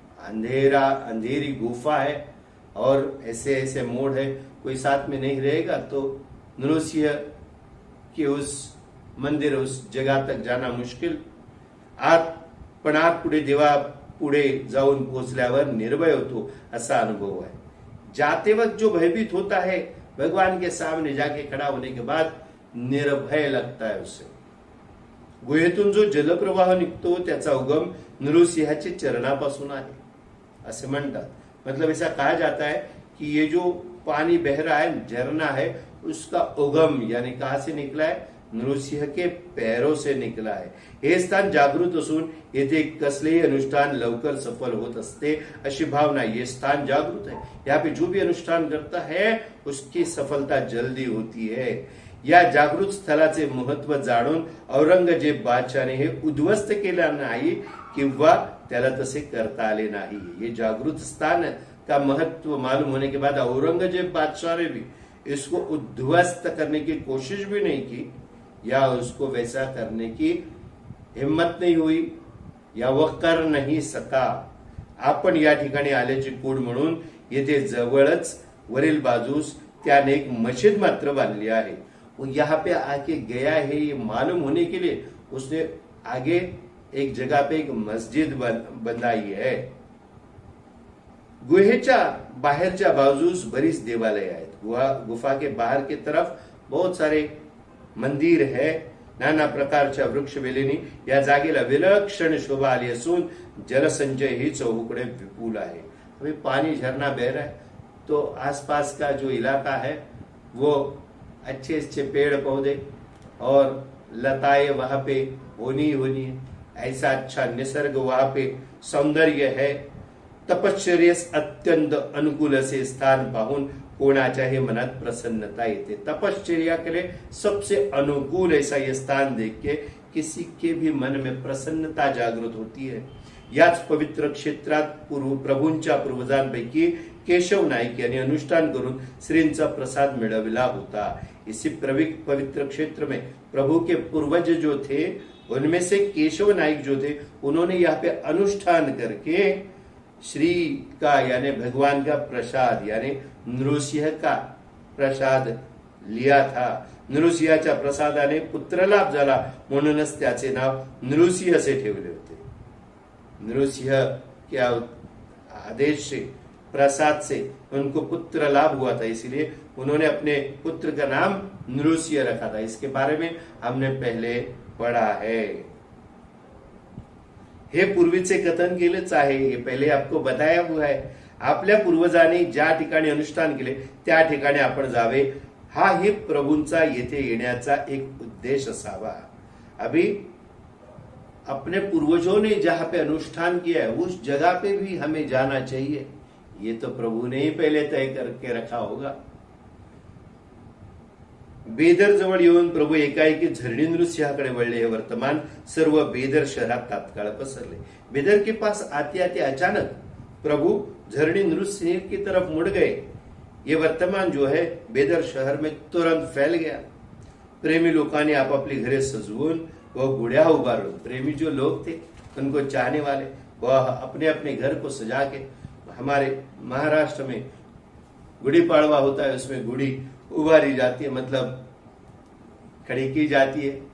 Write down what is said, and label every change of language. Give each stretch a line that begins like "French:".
Hindi: अंधेरा अंधेरी गुफा है और ऐसे ऐसे मोड़ है, कोई साथ में नहीं रहेगा तो नृसिंह के उस मंदिर उस जगह तक जाना मुश्किल।
Marathi: पण आत पुढे देवा पुढे जाऊन पोहोचल्यावर निर्भय होतो असा अनुभव है।
Hindi: जाते वक्त जो भयभीत होता है भगवान के सामने जाके खड़ा होने के बाद निर्भय लगता है उसे।
Marathi: गुहेतून जो जलप्रवाह निघतो त्याचा उगम नृसिंहाचे चरणापासून आहे असे म्हणतात।
Hindi: मतलब ऐसा कहा जाता है कि ये जो पानी बह रहा है झरना है उसका उगम यानी कहां से निकला है, नृसिंह के पैरों से निकला है।
Marathi: हे स्थान जागृत असून येथे कसलेही अनुष्ठान लवकर सफल होत असते अशी भावना।
Hindi: ये स्थान जागृत है, यहाँ पे जो भी अनुष्ठान करता है उसकी सफलता जल्दी होती है।
Marathi: या जागृत स्थलाचे महत्व जाणून औरंगजेब बादशाहने हे उद्ध्वस्त केले नाही किंवा त्याला तसे करता आले नाही।
Hindi: ये जागृत स्थान का महत्व मालूम होने के बाद औरंगजेब बादशाह ने भी इसको उद्ध्वस्त करने की कोशिश भी नहीं की या उसको वैसा करने की हिम्मत नहीं हुई या वह कर नहीं सका।
Marathi: आपण या ठिकाणी आल्याची कूड म्हणून येथे जवळच वरील बाजूस त्याने एक मस्जिद मात्र बांधली आहे।
Hindi: वो यहाँ पे आके गया है ये मालूम होने के लिए उसने आगे एक जगह पे एक मस्जिद बनाई है।
Marathi: गुहेच्या बाहेरच्या बाजूस बरीच देवालय आहेत।
Hindi: गुफा के बाहर की तरफ बहुत सारे मंदिर है।
Marathi: नाना प्रकारच्या वृक्षवेलींनी या जागेला विलक्षण शोभा आली असून जलसंचय ही चौकडे विपुल आहे।
Hindi: अभी पानी झरना बह रहा है तो आसपास का जो इलाका है वो अच्छे अच्छे पेड़ पौधे और लताएं वहां पे होनी है। ऐसा अच्छा निसर्ग वहां पे सौंदर्य है।
Marathi: तपश्चर्येस अत्यंत अनुकूल असे स्थान पाहून कोणाच्याही मनात प्रसन्नता येते।
Hindi: तपश्चर्या के लिए सबसे अनुकूल ऐसा ये स्थान देख के किसी के भी मन में प्रसन्नता जागृत होती है।
Marathi: याच पवित्र क्षेत्रात प्रभूंच्या पूर्वजांपैकी केशव नाईक यांनी अनुष्ठान करून श्रींचा प्रसाद मिळविला होता।
Hindi: इसी पवित्र क्षेत्र में प्रभु के पूर्वज जो थे उनमें से केशव नाईक जो थे उन्होंने यहाँ पे अनुष्ठान करके श्री का यानी भगवान का प्रसाद यानी नृसिंह का प्रसाद लिया था।
Marathi: नृसिंहाच्या प्रसादाने पुत्रलाभ झाला म्हणूनच त्याचे नाव नृसिंह असे ठेवले होते।
Hindi: नृसिंह के आदेश से प्रसाद से उनको पुत्र लाभ हुआ था, इसलिए उन्होंने अपने पुत्र का नाम नृसिंह रखा था। इसके बारे में हमने पहले पढ़ा है।
Marathi: हे पूर्वीचे कथन केलेच आहे, हे पहिले
Hindi: आपको बताया हुआ है।
Marathi: आपल्या पूर्वजांनी ज्या ठिकाणी अनुष्ठान केले त्या ठिकाणी आपण जावे, हा ही प्रभूंचा येथे येण्याचा एक उद्देश असावा।
Hindi: अभी अपने पूर्वजों ने जहां पे अनुष्ठान किया है उस जगह पे भी हमें जाना चाहिए। ये तो प्रभु ने ही पहले तय करके रखा होगा।
Marathi: बेदर जवळ येऊन प्रभू एकाएकी झरणी नृसिंहाकडे वळले। हे वर्तमान सर्व बेदर शहरात तात्काळ पसरले।
Hindi: बेदर के पास आते आते अचानक प्रभु झरणी नृसिंह की तरफ मुड़ गए। ये वर्तमान जो है बेदर शहर में तुरंत फैल गया।
Marathi: प्रेमी लोकांनी आपापली घरे सजवून वह गुड्या उभारून,
Hindi: प्रेमी जो लोग थे उनको चाहने वाले वह अपने अपने घर को सजा के, हमारे महाराष्ट्र में गुड़ी पाड़वा होता है उसमें गुड़ी उभारी जाती है, मतलब खड़ी की जाती है।